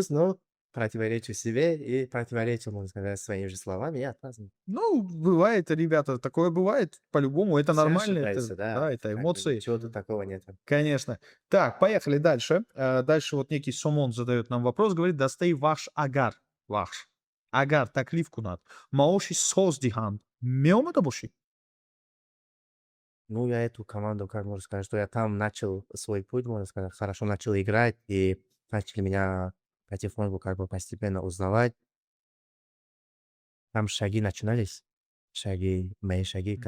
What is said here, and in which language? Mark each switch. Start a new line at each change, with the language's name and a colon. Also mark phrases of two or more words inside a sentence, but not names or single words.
Russian: отношусь, но противоречу себе и противоречу, можно сказать, своим же словам, и я отпраздновал. Ну, бывает, ребята, такое бывает по-любому, это Все нормально, это, ошибаются, да, да, это как бы эмоции, ничего тут такого нет. конечно. Так, поехали дальше. Дальше вот некий Сомон задает нам вопрос, говорит,
Tajik: достай ваш агар. Ваш. Агар, таклиф кунад. Маоши соз диханд. Меомада боши?
Russian: Ну, я эту команду, как можно сказать, что я там начал свой путь, можно сказать, хорошо начал играть, и начали меня потихоньку как бы постепенно узнавать. Там шаги начинались, мои шаги, как